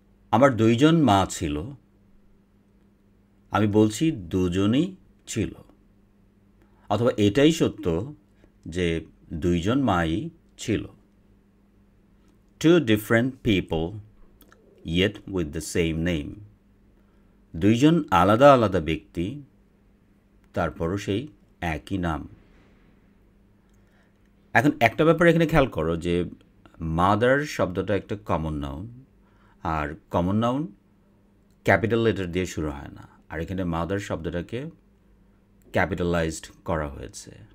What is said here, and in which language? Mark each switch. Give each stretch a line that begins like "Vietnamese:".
Bangla: আমার দুইজন মা ছিল, আমি বলছি দুজনই ছিল, অথবা এটাই সত্য যে দুইজন মাই ছিল।
English: Two different people, yet with the same name.
Bangla: দুইজন আলাদা আলাদা ব্যক্তি, তারপরও সেই একই নাম। এখন একটা ব্যাপার এখানে খেয়াল করো যে মাদার শব্দটা একটা কমন নাউন, আর কমন নাউন ক্যাপিটাল লেটার দিয়ে শুরু হয় না, আর এখানে মাদার শব্দটাকে ক্যাপিটালাইজড করা হয়েছে।